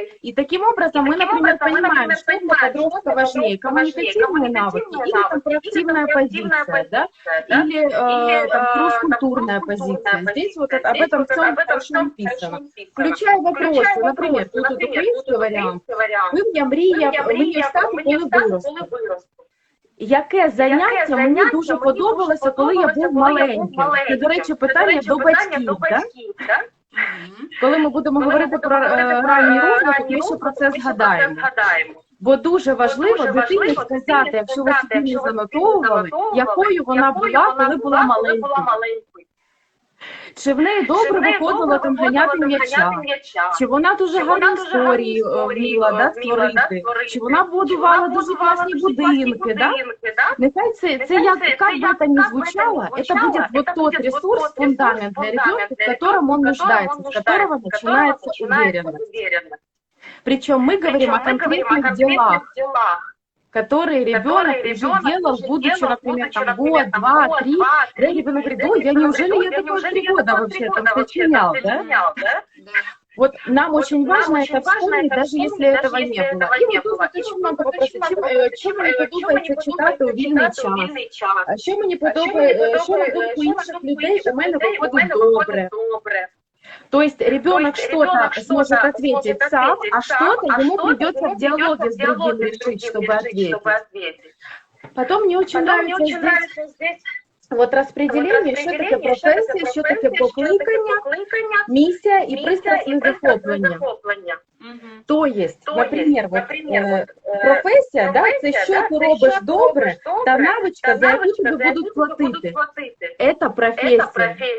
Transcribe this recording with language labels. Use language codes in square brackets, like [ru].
[ru] И таким образом мы, например, понимаем, что для подростка важнее, коммуникативные навыки или там проактивная позиция, да, или там, кросс-культурная позиция. Здесь вот об этом всем хорошо написано. Включая вопросы, например, тут украинский вариант. [uk] Вы мне мрія стати, коли виросту. Яке заняття мені дуже подобалося, коли я був маленьким? Це, до речі, питання до батьків, так? Коли ми будемо говорити про ранній розвиток, ми ще про це згадаємо. Бо дуже важливо дитині сказати, якщо ви собі не занотовували, якою вона була, коли була маленькою. Чи в неї добре виходило там ганяти м'яча, чи вона дуже гарні історії вміла створити, чи вона будувала дуже класні будинки. [ru] Да? Нехай це як бы это ни звучало, это будет вот тот ресурс, фундамент для ребенка, в котором он нуждается, с которого начинается уверенность. Причем мы говорим о конкретных делах, которые ребенок уже делал, будучи, например, там, год, два, три. Да, ребенок говорит, ой, неужели я такое 3 года вообще там сочинял, да? Вот нам очень важно это вспомнить, даже если этого не было. И вот тут очень много вопросов. [uk] Що мені подобається читати у вільний час? Що мені подобається, що на думку інших людей у мене виходить добре? [ru] То есть ребенок что-то сможет ответить сам, а что-то ему придется в диалоге с другим решить, чтобы ответить. Потом мне очень нравится здесь вот распределение, [uk] що таке професія, що таке покликання, місія і пристрасне захоплення. [ru] То есть, [uk] наприклад, професія, да, це що ти робиш добре, та навичка, за яку тобі будуть платити. Це професія.